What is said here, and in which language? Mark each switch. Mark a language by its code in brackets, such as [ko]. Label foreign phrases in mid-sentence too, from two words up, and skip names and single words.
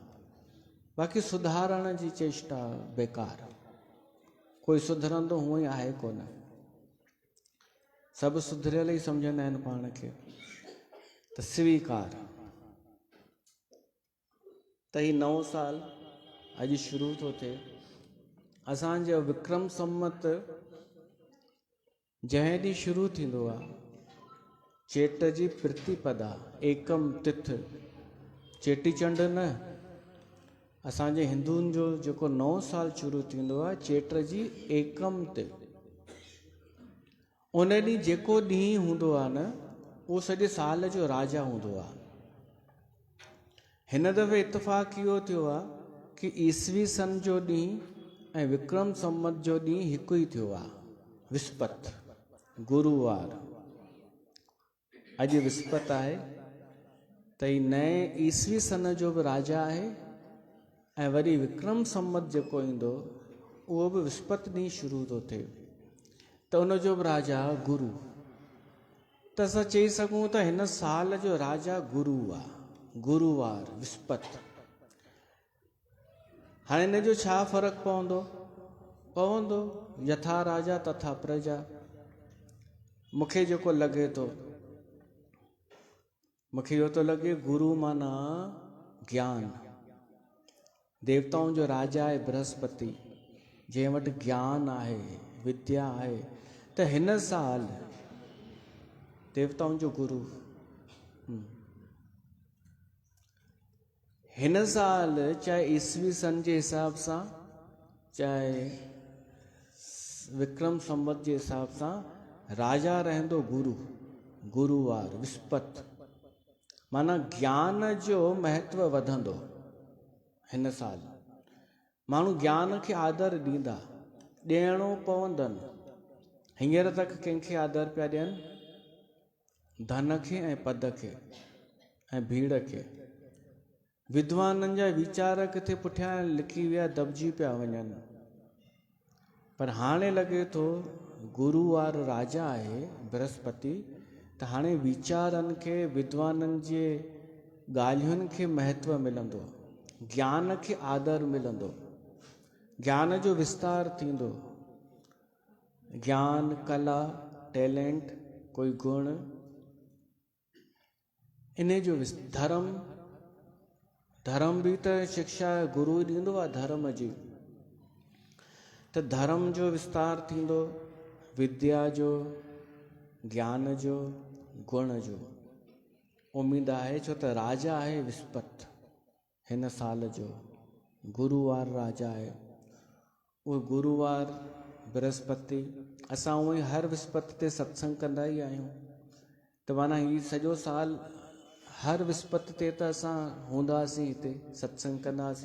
[sd] बाक़ी सुधारण जी चेष्टा बेकार, कोई सुधरंदो हूअं ई आहे कोन। सभु सुधरियल ई सम्झंदा आहिनि पाण खे। त स्वीकार त ही नओं साल अॼु शुरू थो थिए। असांजो विक्रम संवत जंहिं ॾींहुं शुरू थींदो आहे, चेट जी प्रतिपदा, एकम तिथ, चेटीचंड न, असांजे हिंदुनि जो जेको नओं साल शुरू थींदो आहे चेट जी एकम ते। उन ॾींहुं जेको ॾींहुं हूंदो आहे न, उहो सॼे साल जो राजा हूंदो आहे। हिन दफ़े इत्तेफ़ाक़ इहो थियो आहे कि ईसवी सन जो ॾींहुं ऐं विक्रम संवत जो ॾींहुं हिकु ई थियो आहे, विस्पत, गुरुवार। अॼु विस्पत आहे त ही नए ईसवी सन जो बि राजा आहे ऐं वरी विक्रम संवत जेको ईंदो उहो बि विस्पत ॾींहुं शुरू थो थिए। त उनजो बि राजा गुरु। त असां चई सघूं त हिन साल जो राजा गुरु आहे, गुरुवार, विस्पत। हाणे हिन जो छा फ़र्क़ु पवंदो? [sa] यथा राजा तथा प्रजा। [sd] मूंखे जेको लॻे थो, मूंखे इहो थो लॻे गुरु माना ज्ञान। देवताउनि जो राजा आहे बृहस्पति, जंहिं वटि ज्ञान आहे, विद्या आहे। त हिन साल देवताउनि जो गुरु, हिन साल चाहे ईसवी सन जे हिसाब सां, चाहे विक्रम संवत जे हिसाब सां, राजा रहंदो गुरु, गुरुवार, विस्पत। माना ज्ञान जो महत्व वधंदो हिन साल। माण्हू ज्ञान खे आदर ॾींदा, ॾियणो पवंदनि। हींअर तक कंहिंखे आदर पिया ॾियनि? धन खे ऐं पद खे ऐं भीड़ खे। विद्वाननि जा वीचार किथे पुठियां लिखी विया दॿिजी पिया वञनि। पर हाणे लॻे थो गुरु वारो राजा आहे बृहस्पति, त हाणे वीचारनि खे, विद्वाननि जे ॻाल्हियुनि खे महत्व मिलंदो, ज्ञान खे आदर मिलंदो, ज्ञान जो विस्तार थींदो। ज्ञान, कला, टैलेंट, कोई गुण, इन जो धर्म बि त शिक्षा गुरु ॾींदो आहे धर्म जी। त धर्म जो विस्तार थींदो, विद्या जो, ज्ञान जो, गुण जो। उम्मीद आहे, छो त राजा आहे विस्पति हिन साल जो, गुरुवार राजा आहे। उहो गुरुवार बृहस्पति, असां उहो ई हर विस्पति ते सत्संग कंदा ई आहियूं। त माना हीउ सॼो साल हर विस्पति ते त असां हूंदासीं हिते, सत्संग कंदासीं।